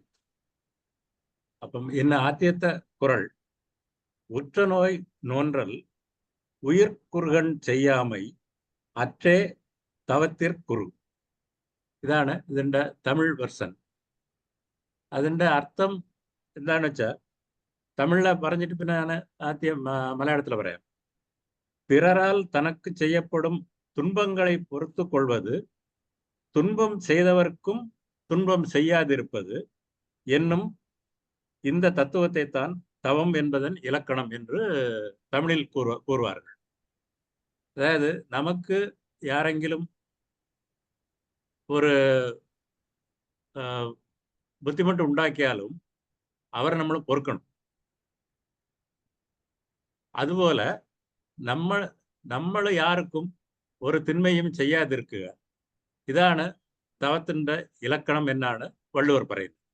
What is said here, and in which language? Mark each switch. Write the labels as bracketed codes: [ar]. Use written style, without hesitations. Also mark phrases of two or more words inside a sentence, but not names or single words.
[ml] അപ്പം ഇന്ന് ആദ്യത്തെ കുറൾ, [ta] உற்றநோய் நோன்றல் உயிர்க்குறுகண் செய்யாமை அற்றே தவத்திற்குரு. [ml] ഇതാണ് ഇതിൻ്റെ തമിഴ് വെർഷൻ. അതിൻ്റെ അർത്ഥം എന്താണെന്ന് വെച്ചാൽ തമിഴിലെ പറഞ്ഞിട്ട് പിന്നെ ഞാൻ ആദ്യം മലയാളത്തിൽ പറയാം. [ta] பிறரால் தனக்கு செய்யப்படும் துன்பங்களை பொறுத்து கொள்வது, துன்பம் செய்தவர்க்கும் துன்பம் செய்யாதிருப்பது என்னும் இந்த தத்துவத்தை தான் தவம் என்பதன் இலக்கணம் என்று தமிழில் கூறுவார்கள். [ml] അതായത് നമുക്ക് ആരെങ്കിലും ഒരു ബുദ്ധിമുട്ട് ഉണ്ടാക്കിയാലും അവരെ നമ്മൾ പൊറുക്കണം. അതുപോലെ നമ്മൾ യാർക്കും ഒരു തിന്മയും ചെയ്യാതിരിക്കുക. ഇതാണ് തവത്തിന്റെ ഇലക്കണം എന്നാണ് വള്ളുവർ പറയുന്നത്.